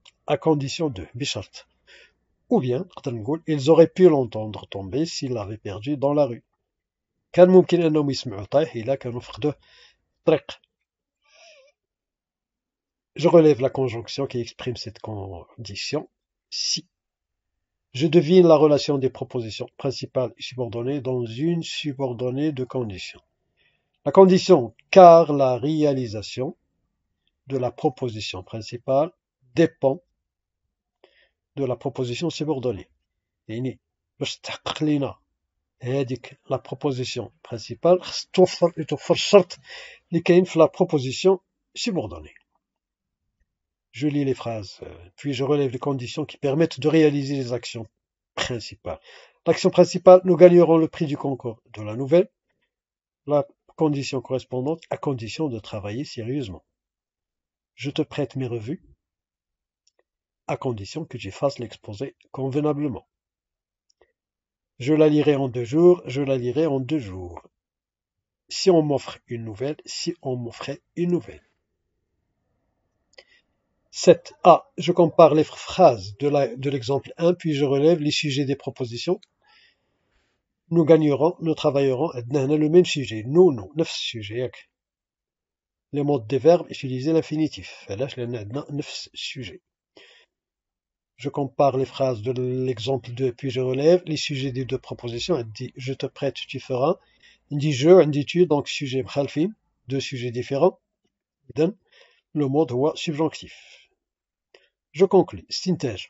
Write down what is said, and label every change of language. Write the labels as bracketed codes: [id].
[fr] À condition de [ar] بشرط. [fr] Ou bien [ar] نقدر نقول [fr] ils auraient pu l'entendre tomber s'ils l'avaient perdu dans la rue. [ar] كان ممكن أنهم يسمعوه طايح إلا كانوا فقدوه في الطريق. [fr] Je relève la conjonction qui exprime cette condition. Si. Je devine la relation des propositions principales et subordonnées dans une subordonnée de conditions. La condition, car la réalisation de la proposition principale dépend de la proposition subordonnée. [ar] يعني باش تحقق لنا هذيك la proposition principale خص توفر الشرط اللي كاين في la proposition subordonnée. [fr] Je lis les phrases, puis je relève les conditions qui permettent de réaliser les actions principales. L'action principale, nous gagnerons le prix du concours de la nouvelle. La condition correspondante, à condition de travailler sérieusement. Je te prête mes revues, à condition que tu fasses l'exposé convenablement. Je la lirai en 2 jours, je la lirai en 2 jours. Si on m'offre une nouvelle, si on m'offrait une nouvelle. 7. A. Je compare les phrases de l'exemple 1, puis je relève les sujets des propositions. Nous gagnerons, nous travaillerons. [ar] عندنا [fr] le même sujet. [ar] Nous, نفس السوجي ياك. [fr] Les modes des verbes utiliser l'infinitif. [ar] علاش لأن عندنا نفس السوجي. [fr] Je compare les phrases de l'exemple 2, puis je relève les sujets des 2 propositions. Elle dit je te prête, tu feras. [ar] عندي جو عندي [fr] tu donc sujet [ar] مخالفين [fr] deux sujets différents [ar] إذن [fr] le mode هو subjonctif. Je conclus. Synthèse.